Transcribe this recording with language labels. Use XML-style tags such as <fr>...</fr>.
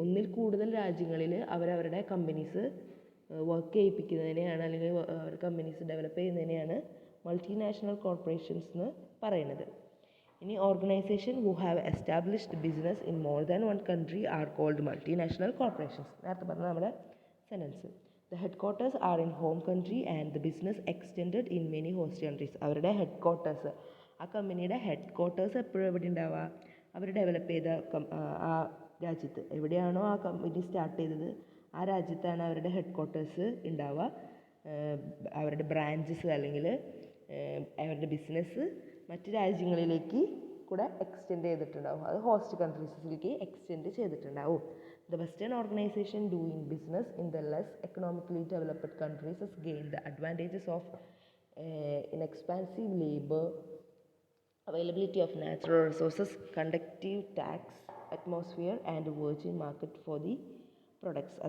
<ml>ഒന്നിൽ കൂടുതൽ രാജ്യങ്ങളിൽ അവരവരുടെ കമ്പനീസ് വർക്ക് ചെയ്യിപ്പിക്കുന്നതിനെയാണ്, അല്ലെങ്കിൽ അവരുടെ കമ്പനീസ് ഡെവലപ്പ് ചെയ്യുന്നതിനെയാണ് മൾട്ടിനാഷണൽ കോർപ്പറേഷൻസ് എന്ന് പറയുന്നത്.</ml> <en>ഇനി organisation who have established business in more than one country are called multinational corporations.</en> <ml>നേരത്തെ പറഞ്ഞ നമ്മുടെ sentence.</ml> <en>The headquarters are in home country and the business extended in many host countries.</en> <ml>അവരുടെ headquarters, ആ കമ്പനിയുടെ headquarters എപ്പോഴും എവിടെ ഉണ്ടാവുക? അവർ develop ചെയ്ത ആ രാജ്യത്ത് എവിടെയാണോ ആ കമ്പനി സ്റ്റാർട്ട് ചെയ്തത് ആ രാജ്യത്താണ് അവരുടെ ഹെഡ്ക്വാർട്ടേഴ്സ് ഉണ്ടാവുക. അവരുടെ ബ്രാഞ്ചസ് അല്ലെങ്കിൽ അവരുടെ ബിസിനസ് മറ്റ് രാജ്യങ്ങളിലേക്ക് കൂടെ എക്സ്റ്റെൻഡ് ചെയ്തിട്ടുണ്ടാവും. അത് ഹോസ്റ്റ് കൺട്രീസിലേക്ക് എക്സ്റ്റെൻഡ് ചെയ്തിട്ടുണ്ടാവും.</ml> <en>The Western organization doing business in the less economically developed countries has gained the advantages of inexpensive labor, availability of natural resources, conductive tax atmosphere and virgin market for the products.</en>